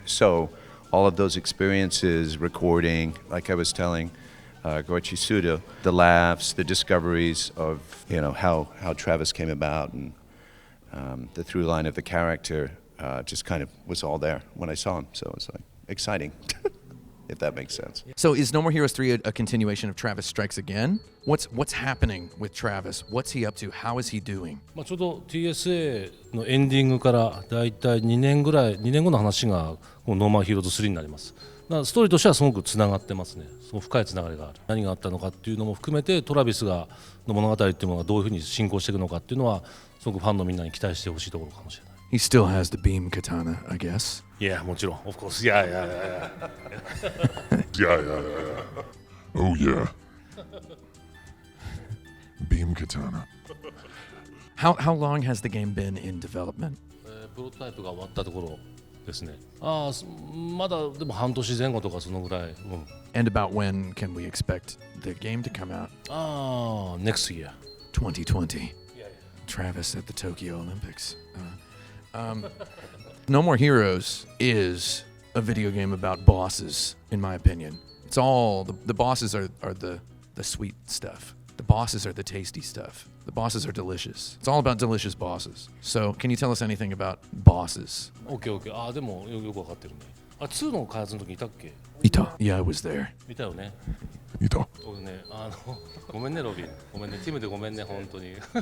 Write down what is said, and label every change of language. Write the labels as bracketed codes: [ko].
[en] So all of those experiences, recording, like I was telling Goichi Suda, the laughs, the discoveries of how Travis came about, and the through line of the character. Just kind of was all there when I saw him, so it was like exciting, if that makes sense. So is No More Heroes 3 a continuation of Travis Strikes Again? What's happening with Travis? What's he up to? How is he doing? [ja] ちょうど TSA のエンディングからだいたい2年後の話がこのノーマーヒーローズ3になります。だからストーリーとしてはすごくつながってますね。その深いつながりがある。何があったのかっていうのも含めて、トラビスの物語っていうものがどういうふうに進行していくのかっていうのは、すごくファンのみんなに期待してほしいところかもしれない。 [en] He still has the beam katana, I guess. Yeah, [ja] もちろん、 [en] of course. Yeah. Yeah. Oh yeah. Beam katana. How long has the game been in development? プロトタイプが終わったところですね。まだでも半年前後とかそのぐらい。 And about when can we expect the game to come out? Next year. 2020. Travis at the Tokyo Olympics. No More Heroes is a video game about bosses, in my opinion. It's all the bosses are the sweet stuff. The bosses are the tasty stuff. The bosses are delicious. It's all about delicious bosses. So, can you tell us anything about bosses? [ja] OK。でもよくわかってるね。 2の開発の時いたっけ？ Ita. [en] Yeah, I was there. [ja] いたよね。いた。俺ね、ごめんねロビン。ごめんね、ティムでごめんね、本当に。